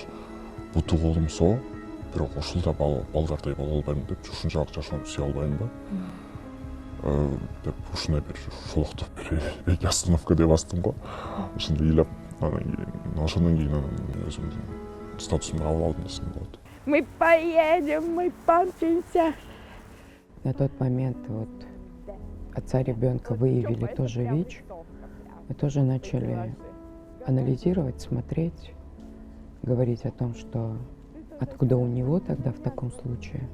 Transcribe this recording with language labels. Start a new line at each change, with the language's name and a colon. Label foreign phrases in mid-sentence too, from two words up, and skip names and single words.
Kyrgyz: Буту колум соо, бирок ушул да балдардай боло албайм деп, ушунчалык жашоону сүйө албайм ба деп ушундай бир шолоктоп бир остановка деп бастым го. Ушундай ыйлап анан кийин ошондон кийин өзүмдүн статусумду кабыл алдым десем болот.
Russian: Мы поедем, мы помчимся. На тот момент вот отца ребенка выявили тоже ВИЧ. Мы тоже начали анализировать, смотреть, говорить о том, что откуда у него тогда в таком случае.